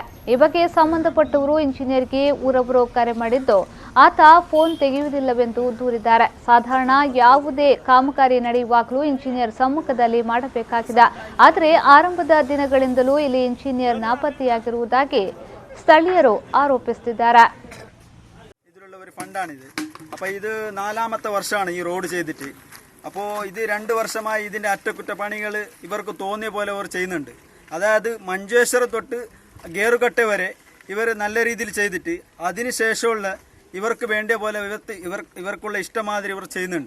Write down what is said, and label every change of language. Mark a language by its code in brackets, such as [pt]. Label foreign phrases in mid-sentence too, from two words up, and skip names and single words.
[kn] ಈ ಬಗ್ಗೆ ಸಂಬಂಧಪಟ್ಟವರು ಇಂಜಿನಿಯರ್ಗೆ ಊರವರು ಕರೆ ಮಾಡಿದ್ದು, ಆತ ಫೋನ್ ತೆಗೆಯುವುದಿಲ್ಲವೆಂದು ದೂರಿದ್ದಾರೆ. ಸಾಧಾರಣ ಯಾವುದೇ ಕಾಮಗಾರಿ ನಡೆಯುವಾಗಲೂ ಇಂಜಿನಿಯರ್ ಸಮ್ಮುಖದಲ್ಲಿ ಮಾಡಬೇಕಾಗಿದೆ. ಆದರೆ ಆರಂಭದ ದಿನಗಳಿಂದಲೂ ಇಲ್ಲಿ ಇಂಜಿನಿಯರ್ ನಾಪತ್ತೆಯಾಗಿರುವುದಾಗಿ ಸ್ಥಳೀಯರು ಆರೋಪಿಸುತ್ತಿದ್ದಾರೆ. [ml] ഫണ്ടാണിത്. അപ്പോൾ ഇത് 4ാമത്തെ വർഷമാണ് ഈ റോഡ് ചെയ്തിട്ട്. അപ്പോൾ ഇത് 2 വർഷമായി ഇതിൻ്റെ അറ്റകുറ്റപ്പണികൾ ഇവർക്ക് തോന്നിയ പോലെ അവർ ചെയ്യുന്നുണ്ട്. അതായത് മഞ്ചേശ്വരം തൊട്ട് ഗേറുകട്ട വരെ ഇവർ നല്ല രീതിയിൽ ചെയ്തിട്ട് അതിനുശേഷമുള്ള ഇവർക്ക് വേണ്ടിയ പോലെ ഇവർക്കുള്ള ഇഷ്ടമാതിരി ഇവർ ചെയ്യുന്നുണ്ട്.